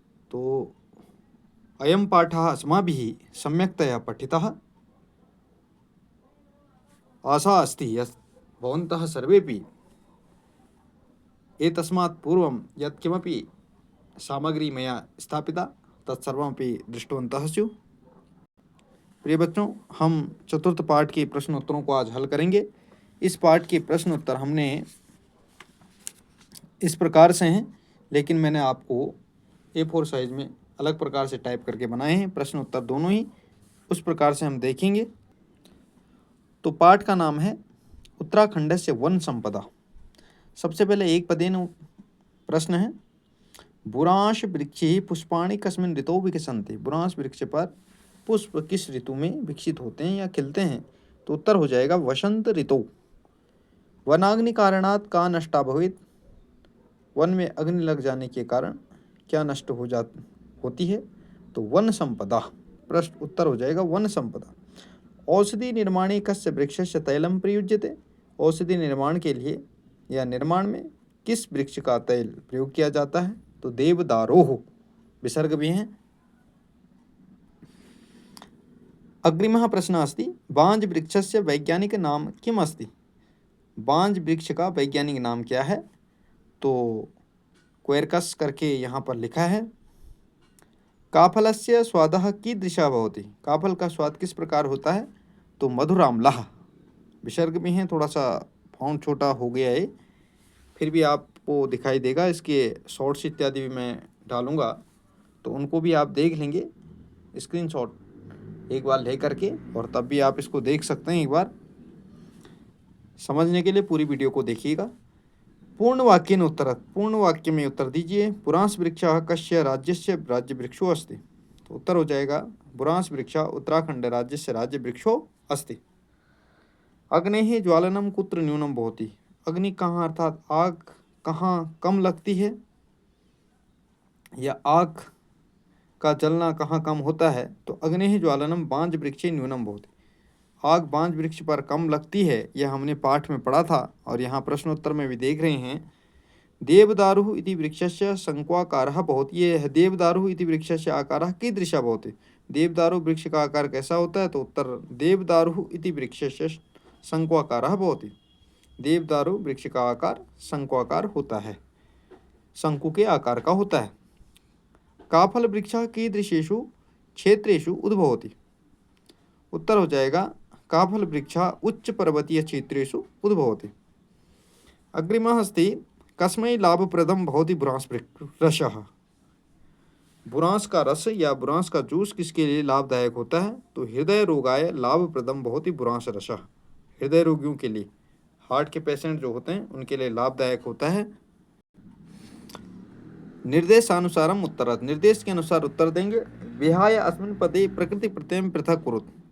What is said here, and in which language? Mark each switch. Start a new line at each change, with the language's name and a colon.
Sanskrit: तो अयं पाठः अस्माभिः सम्यक्तया पठितः। आशा अस्ति यत् भवन्तः सर्वेपि एतस्मात् पूर्वं यत्किमपि सामग्री मया स्थापिता तत्सर्वमपि दृष्टवन्तः स्युः।
Hindi: प्रिय बच्चों, हम चतुर्थ पाठ के प्रश्नोत्तरों को आज हल करेंगे। इस पाठ के प्रश्नोत्तर हमने इस प्रकार से हैं, लेकिन मैंने आपको A4 साइज में अलग प्रकार से टाइप करके बनाए हैं। प्रश्न उत्तर दोनों ही उस प्रकार से हम देखेंगे। तो पाठ का नाम है उत्तराखंड से वन संपदा। सबसे पहले एक पदेन प्रश्न है,
Sanskrit: बुरांश वृक्षे पुष्पाणि कस्मिन् ऋतौ विकसन्ति।
Hindi: बुरांश वृक्ष पर पुष्प किस ऋतु में विकसित होते हैं या खिलते हैं? तो उत्तर हो जाएगा वसंत ऋतु।
Sanskrit: वनाग्नि कारणात् का नष्टा भवेत्।
Hindi: वन में अग्नि लग जाने के कारण क्या नष्ट होती है? तो वन संपदा। प्रश्न उत्तर हो जाएगा वन संपदा।
Sanskrit: औषधि निर्माणे कस्य वृक्षस्य तैलम प्रयुज्यते।
Hindi: औषधि निर्माण के लिए या निर्माण में किस वृक्ष का तैल प्रयोग किया जाता है? तो देवदारोः। विसर्ग भी हैं।
Sanskrit: अग्रिमः प्रश्नः अस्ति, बांज वृक्षस्य वैज्ञानिक नाम किम् अस्ति।
Hindi: बांज वृक्ष का वैज्ञानिक नाम क्या है? तो क्वेरकस करके यहाँ पर लिखा है।
Sanskrit: काफलस्य स्वादः कीदृशः भवति।
Hindi: काफल का स्वाद किस प्रकार होता है? तो मधुराम्लः। विसर्ग भी हैं, थोड़ा सा फॉन्ट छोटा हो गया है, फिर भी आपको दिखाई देगा। इसके शॉर्ट्स इत्यादि भी मैं डालूंगा, तो उनको भी आप देख लेंगे स्क्रीनशॉट एक बार ले करके, और तब भी आप इसको देख सकते हैं। एक बार समझने के लिए पूरी वीडियो को देखिएगा। पूर्ण वाक्य में उत्तर, पूर्ण वाक्य में उत्तर दीजिए।
Sanskrit: बुरांश वृक्षः कस्य राज्यस्य राज्य वृक्षो अस्ति।
Hindi: तो उत्तर हो जाएगा
Sanskrit: बुरांश वृक्षः उत्तराखंड राज्यस्य राज्य वृक्षो अस्ति। अग्नेः ज्वालनं कुत्र न्यूनं भवति।
Hindi: अग्नि कहाँ अर्थात आग कहाँ कम लगती है, या आग का जलना कहाँ कम होता है?
Sanskrit: तो अग्नेः ज्वालनं बांज वृक्षे न्यूनं भवति।
Hindi: आग बांज वृक्ष पर कम लगती है, यह हमने पाठ में पढ़ा था और यहाँ प्रश्नोत्तर में भी देख रहे हैं।
Sanskrit: देवदारुः इति वृक्षस्य शंक्वाकारः भवति। ये देवदारुः इति वृक्षस्य आकारः कीदृशः भवति।
Hindi: देवदारु वृक्ष का आकार कैसा होता है? तो उत्तर
Sanskrit: देवदारुः इति वृक्षस्य शंक्वाकारः भवति।
Hindi: देवदारु वृक्ष का आकार शंक्वाकार होता है, शंकु के आकार का होता है।
Sanskrit: काफल वृक्षः कीदृशेषु क्षेत्रेषु उद्भवति।
Hindi: उत्तर हो जाएगा
Sanskrit: काफल वृक्षः उच्च पर्वतीय क्षेत्रेषु उद्भवति। अग्रिमः अस्ति, कस्मै लाभप्रदं भवति बुरांश रसः।
Hindi: बुरांश का रस या बुरांश का जूस किसके लिए लाभदायक होता है?
Sanskrit: तो हृदय रोगाय लाभप्रदं भवति बुरांश रसः।
Hindi: हृदय रोगियों के लिए, हार्ट के पेशेंट जो होते हैं उनके लिए लाभदायक होता है।
Sanskrit: निर्देशानुसारम उत्तरात्।
Hindi: निर्देश के अनुसार उत्तर देंगे।
Sanskrit: विहाय अस्मिन् पदे प्रकृति प्रत्ययं पृथक् कुरुत्।